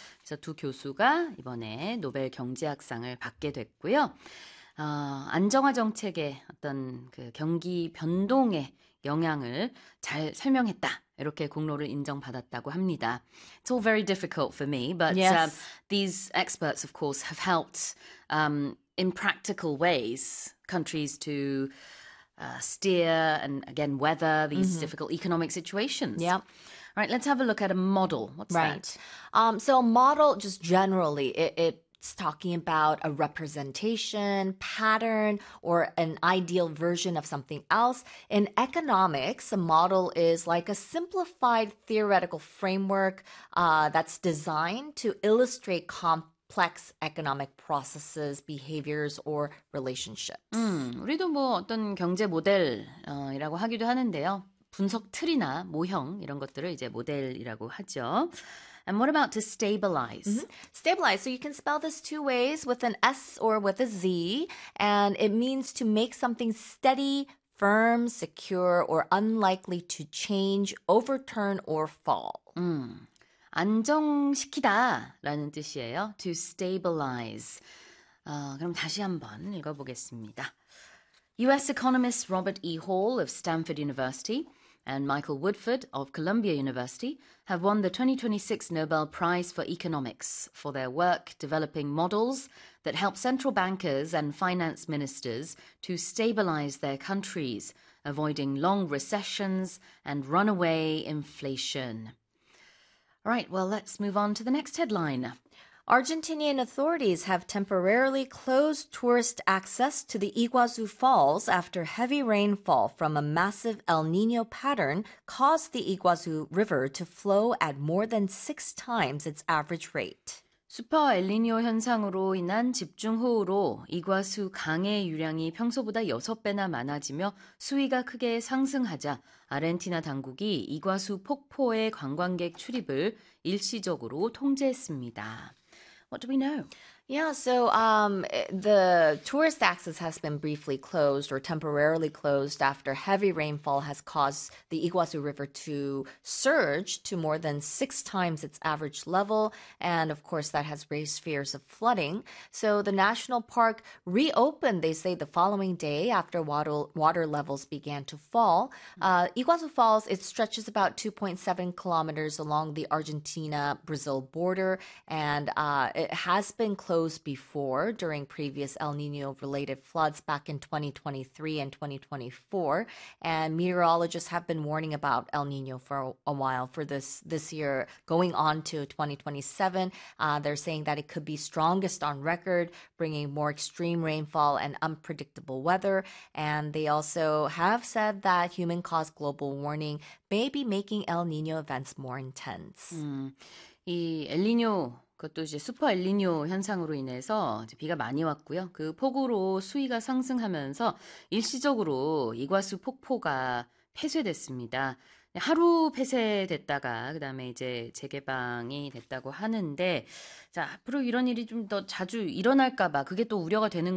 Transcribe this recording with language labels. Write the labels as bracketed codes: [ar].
[ko] 그래서 두 교수가 이번에 노벨 경제학상을 받게 됐고요. 안정화 정책의 어떤 그 경기 변동의 영향을 잘 설명했다. 이렇게 공로를 인정받았다고 합니다. [en] It's all very difficult for me, but Yes. these experts, of course, have helped in practical ways countries to steer and again weather these difficult economic situations. Yep. All right, let's have a look at a model. What's that? Right. So a model, just generally, it's talking about a representation, pattern, or an ideal version of something else. In economics, a model is like a simplified theoretical framework that's designed to illustrate complex economic processes, behaviors, or relationships. [ko] 우리도 뭐 어떤 경제 모델, 이라고 하기도 하는데요. 분석 틀이나 모형, 이런 것들을 이제 모델이라고 하죠. [en] And what about to stabilize? Stabilize. So you can spell this two ways, with an S or with a Z, and it means to make something steady, firm, secure, or unlikely to change, overturn, or fall. [ko] 안정시키다라는 뜻이에요. [en] To stabilize. [ko] 그럼 다시 한번 읽어보겠습니다. [en] U.S. economist Robert E. Hall of Stanford University and Michael Woodford of Columbia University have won the 2026 Nobel Prize for Economics for their work developing models that help central bankers and finance ministers to stabilize their countries, avoiding long recessions and runaway inflation. All right, well, let's move on to the next headline. Argentinian authorities have temporarily closed tourist access to the Iguazu Falls after heavy rainfall from a massive El Niño pattern caused the Iguazu River to flow at more than 6 times its average rate. [ko] 슈퍼 엘니뇨 현상으로 인한 집중호우로 이과수 강의 유량이 평소보다 6배나 많아지며 수위가 크게 상승하자 아르헨티나 당국이 이과수 폭포의 관광객 출입을 일시적으로 통제했습니다. [en] What do we know? Yeah, so the tourist access has been briefly closed or temporarily closed after heavy rainfall has caused the Iguazu River to surge to more than 6 times its average level. And of course, that has raised fears of flooding. So the national park reopened, they say, the following day after water levels began to fall. Iguazu Falls, it stretches about 2.7 kilometers along the Argentina-Brazil border, and it has been closed before during previous El Nino-related floods back in 2023 and 2024. And meteorologists have been warning about El Nino for a while for this year going on to 2027. They're saying that it could be strongest on record, bringing more extreme rainfall and unpredictable weather. And they also have said that human-caused global warming may be making El Nino events more intense. [ko] 이 엘니뇨 그것도 이제 슈퍼 엘니뇨 현상으로 인해서 이제 비가 많이 왔고요. 그 폭우로 수위가 상승하면서 일시적으로 이과수 폭포가 폐쇄됐습니다. 하루 폐쇄됐다가 그다음에 이제 재개방이 됐다고 하는데 자, 앞으로 이런 일이 좀더 자주 일어날까 봐 그게 또 우려가 되는